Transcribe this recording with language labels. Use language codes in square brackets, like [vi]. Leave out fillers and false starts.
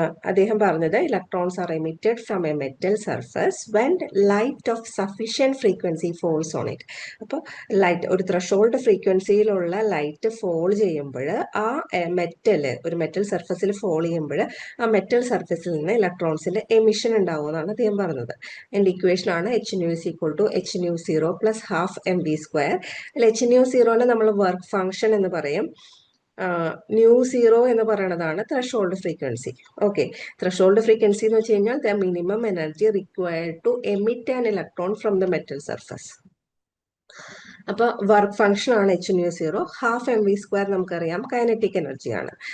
[ml] അദ്ദേഹം പറഞ്ഞത് [en] Electrons are emitted from a metal surface when light of sufficient frequency falls on it. [ml] അപ്പോൾ light ഒരു threshold ഫ്രീക്വൻസിയിലുള്ള light fall ചെയ്യുമ്പോൾ ആ ഒരു മെറ്റൽ സർഫസിൽ ഫോൾ ചെയ്യുമ്പോൾ ആ മെറ്റൽ സർഫസിൽ നിന്ന് ഇലക്ട്രോൺസിന്റെ എമിഷൻ ഉണ്ടാവുമെന്നാണ് അദ്ദേഹം പറഞ്ഞത്. എൻ്റെ ഇക്വേഷൻ ആണ് [en] h nu is equal to h nu 0 plus half mv². [ml] h nu 0 നമ്മൾ വർക്ക് ഫംഗ്ഷൻ എന്ന് പറയും. μ0 എന്ന് പറയുന്നതാണ് threshold frequency. Okay, threshold frequency എന്ന് വെച്ച് കഴിഞ്ഞാൽ [en] The minimum energy required to emit an electron from the metal surface. [ml] അപ്പൊ work function ആണ് H nu zero. Half M V square നമുക്കറിയാം കൈനറ്റിക് എനർജിയാണ്.